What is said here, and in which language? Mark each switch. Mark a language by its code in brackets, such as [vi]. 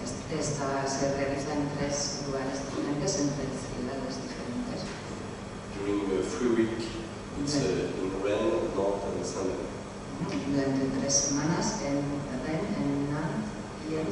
[es] Esta se realiza en tres lugares diferentes, en tres ciudades diferentes. [en] During a free week, it's in Rennes, Nantes and Saint-Malo. [es] Durante 3 semanas en Rennes, en Nantes y en